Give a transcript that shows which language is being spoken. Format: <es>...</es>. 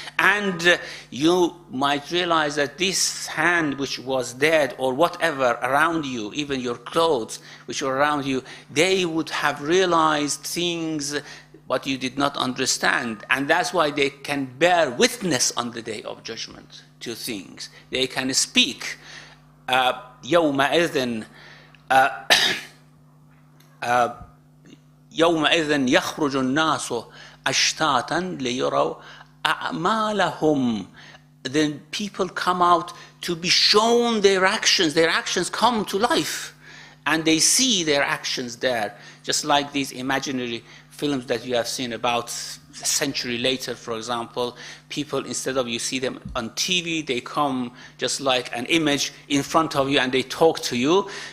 <en>And you might realize that this hand which was dead or whatever around you, even your clothes which were around you, they would have realized things but you did not understand. And that's why they can bear witness on the day of judgment to things. They can speak.</en> <ar>يومئذ يومئذ يخرج الناس أشتاتا ليروا أعمالهم.</ar> <en>Then people come out to be shown their actions. Their actions come to life and they see their actions there. Just like these imaginary films that you have seen about a century later, for example, people, instead of you see them on TV, they come just like an image in front of you and they talk to you.</en>